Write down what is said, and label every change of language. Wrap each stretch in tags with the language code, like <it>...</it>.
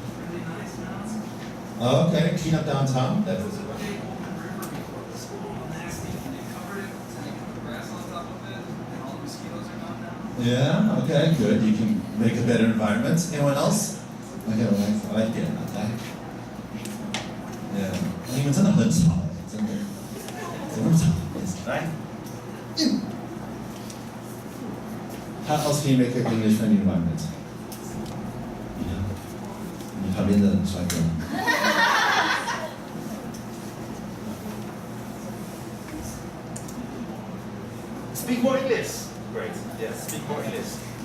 <en>Really nice now. Oh, okay, clean up downtown. There was a big open river before the school, nasty, and they covered it, and they put grass on top of it, and all the mosquitoes are gone now. Yeah, okay, good. You can make a better environment. Anyone else? Okay, I like it. Okay. Yeah.</en> <zh>你们真的很吵，真的，怎么吵？</zh> <en>Right? How else can you make an English friendly environment? Yeah.</en> <zh>你旁边的帅哥。</zh> <en>Speak more English. Great. Yes, speak more English.</en>